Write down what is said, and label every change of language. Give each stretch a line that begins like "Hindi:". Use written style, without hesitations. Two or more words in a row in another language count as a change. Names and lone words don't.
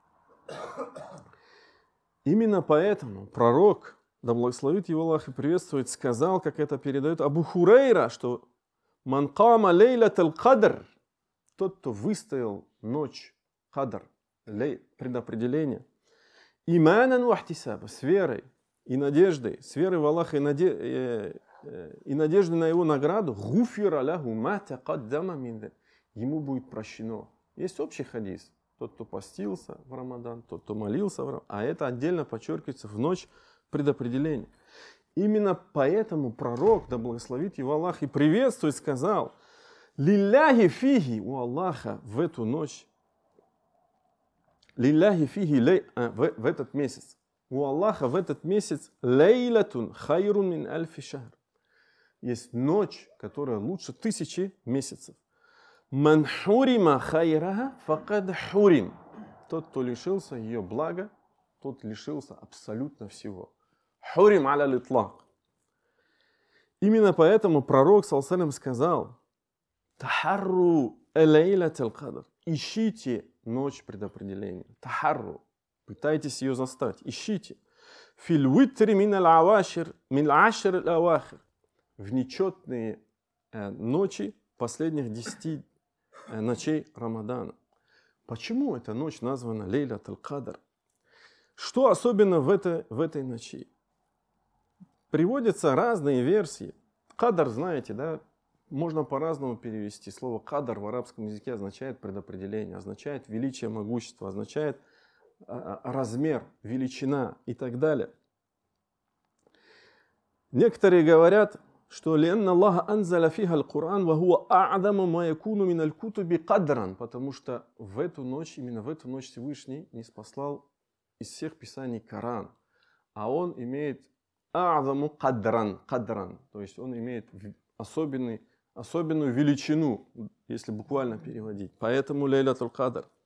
Russian: Именно поэтому пророк, да благословит его Аллах и приветствует, сказал, как это передает Абу Хурейра, что
Arabic: «من قام ليلة القدر»,
Russian: тот, кто выстоял ночь кадр, предопределение,
Arabic: إيمانا واحتسابا,
Russian: с верой и надеждой, с верой в Аллаха и надеждой на его награду,
Arabic: غفر له ما تقدم من ذنبه,
Russian: ему будет прощено. Есть общий хадис. Тот, кто постился в Рамадан, тот, кто молился в Рамадан, а это отдельно подчеркивается в ночь предопределения. Именно поэтому пророк, да благословит его Аллах и приветствует, сказал:
Arabic: «لله فيه»,
Russian: у Аллаха в эту ночь,
Arabic: «لله فيه»,
Russian: в этот месяц, у Аллаха в этот месяц
Arabic: «ليلة خير من ألف شهر»,
Russian: есть ночь, которая лучше 1000 месяцев.
Arabic: «من حرم خيرها فقد حرم»,
Russian: тот, кто лишился ее блага, тот лишился абсолютно всего.
Arabic: حرم على الإطلاق.
Russian: Именно поэтому пророк
Arabic: صلى الله عليه وسلم
Russian: сказал:
Arabic: تحروا ليلة القدر.
Russian: Ищите ночь предопределения. Тахарру. Пытайтесь ее застать. Ищите.
Arabic: في الوتر من العواشر من عشر الأواخر.
Russian: В нечетные ночи последних 10 ночей Рамадана. Почему эта ночь названа Лейлатул Кадр? Что особенно в этой ночи? Приводятся разные версии. Кадр, знаете, да, можно по-разному перевести. Слово кадр в арабском языке означает предопределение, означает величие, могущество, означает размер, величина и так далее. Некоторые говорят, что
Arabic: «لأن الله أنزل فيها القرآن وهو أعظم ما يكون من الكتب قدرا»,
Russian: потому что в эту ночь, именно в эту ночь Всевышний ниспослал из всех писаний Коран, а он имеет
Arabic: أعظم قدرا,
Russian: то есть он имеет особенную величину, если буквально переводить. Поэтому Лейлатул Кадр.